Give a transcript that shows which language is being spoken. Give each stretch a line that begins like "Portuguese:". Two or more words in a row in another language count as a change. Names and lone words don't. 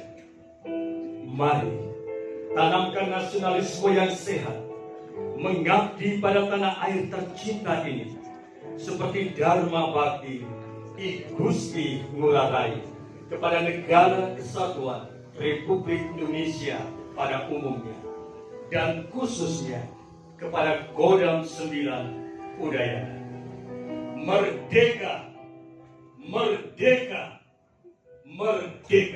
Indonesian: Mari tanamkan nasionalisme yang sehat, mengabdi pada tanah air tercinta ini, seperti Dharma Bakti I Gusti Ngurah Rai kepada Negara Kesatuan Republik Indonesia pada umumnya, dan khususnya kepada Kodam 9 Udayana. Merdeka! Merdeka! Merdeka!